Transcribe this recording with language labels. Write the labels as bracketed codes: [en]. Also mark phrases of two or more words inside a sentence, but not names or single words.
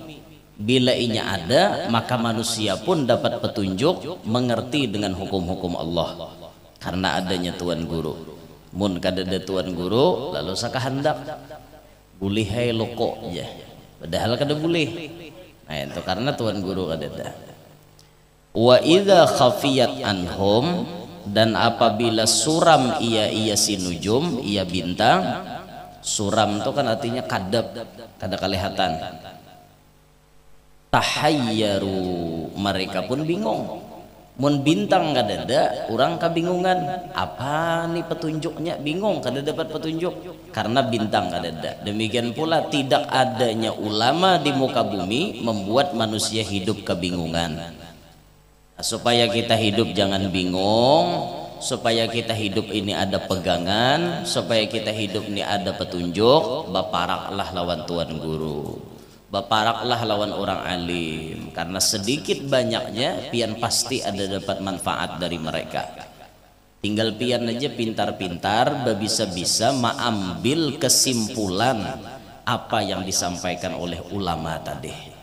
[id] Bila inya ada maka manusia pun dapat petunjuk, mengerti dengan hukum-hukum Allah karena adanya tuan guru. [bjn] Mun kadada tuan guru lalu sakahandak bulihai loko ya, padahal kada boleh. Nah itu karena tuan guru kadada. [ar] وإذا خفيت عنهم, [id] dan apabila suram iya si nujum, iya bintang. [bjn] Suram itu kan artinya kadap, kada kelihatan. [id] Tahayyaru, mereka pun bingung. [bjn] Mun bintang kadada, orang kabingungan. Apa nih petunjuknya? Bingung, kada dapat petunjuk karena bintang kadada. [id] Demikian pula tidak adanya ulama di muka bumi membuat manusia hidup kebingungan. Supaya kita hidup jangan bingung, supaya kita hidup ini ada pegangan, supaya kita hidup ini ada petunjuk, [bjn] baparaklah lawan tuan guru, baparaklah lawan orang alim, [id] karena sedikit banyaknya pian pasti ada dapat manfaat dari mereka. Tinggal pian aja pintar-pintar bisa-bisa mengambil kesimpulan apa yang disampaikan oleh ulama tadi.